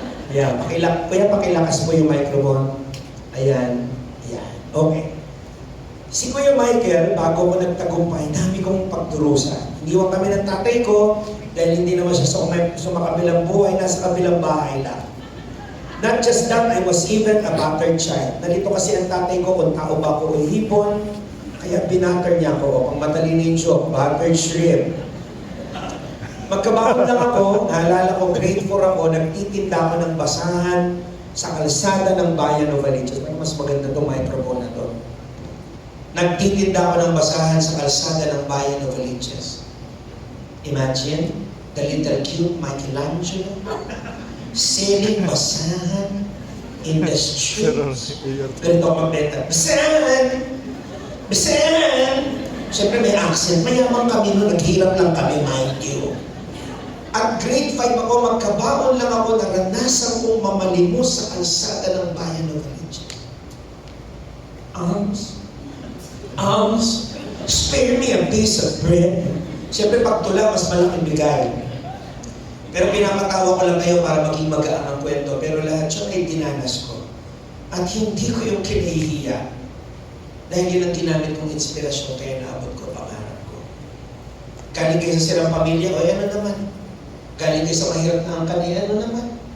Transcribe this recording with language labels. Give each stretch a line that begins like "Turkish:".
Filipino: Ayan, pakilakas po yung microphone. Ayan, ayan. Okay. Si Kuya Michael, bago ko nagtagumpay, dami kong pagdurusa. Iniwan kami ng tatay ko dahil hindi naman siya sa makabilang buhay, nasa kabilang bahay lang.
English: Not just that, I was even a battered child.
Filipino: Nalito kasi ang tatay ko kung tao ba ako o hipon, kaya binatter niya ako. Pang matalino yung joke, battered shrimp. Magkabaon lang ako, naalala ko, grade 4 ako, nagtitinda ako ng basahan sa kalsada ng bayan of Valiches. Mas maganda itong microphone na to. Nagtitinda ako ng basahan sa kalsada ng bayan of Valiches.
English: Imagine, the little cute Michelangelo selling basahan in the streets.
Filipino: Ganito ako magbenta, basahan! Basahan! Siyempre may accent, mayaman kami noon, naghirap lang kami,
English: mind you.
Filipino: At grade 5 ako, magkabaon lang ako, naranasan kong mamalimos sa kalsada ng bayan ng Valiches.
English: Alms, spare me a piece of bread.
Filipino: Siyempre pag tula, mas malaking bigay. Pero pinapatawa ko lang kayo para maging magaan ang kwento, pero lahat yun ay dinanas ko. At hindi ko yung kinahihiya. Dahil yun ang ginamit kong inspirasyon, kaya naabot ko pangarap ko. Galing kayo sa sirang pamilya, o yan na naman. Galing kayo sa mahirap na angkan, ano naman?